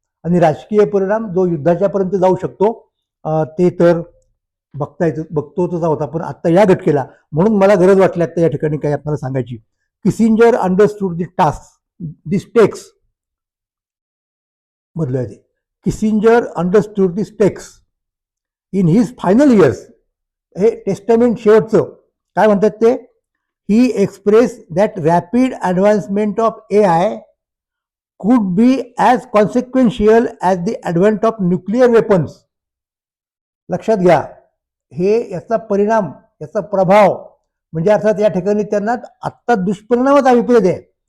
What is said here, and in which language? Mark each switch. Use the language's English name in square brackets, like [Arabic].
[Marathi] आणि राजकीय परिणाम जो युद्धाच्यापर्यंत जाऊ शकतो, ते तर बघतोच आहोत आपण आत्ता या घटकेला. म्हणून मला गरज वाटली आता या ठिकाणी काही आपल्याला सांगायची. [English] Kissinger understood the task, the stakes [Marathi] मधलं आहे ते. [English] Kissinger understood the stakes in his final years. [Marathi] हे टेस्टामेंट शेवटचं काय म्हणतात ते, [English] He express that rapid advancement of AI could be as consequential as the advent of nuclear weapons. [Marathi] लक्षात घ्या, हे याचा परिणाम, याचा प्रभाव म्हणजे अर्थात या ठिकाणी त्यांना आत्ता दुष्परिणामच अभिप्रेत आहे.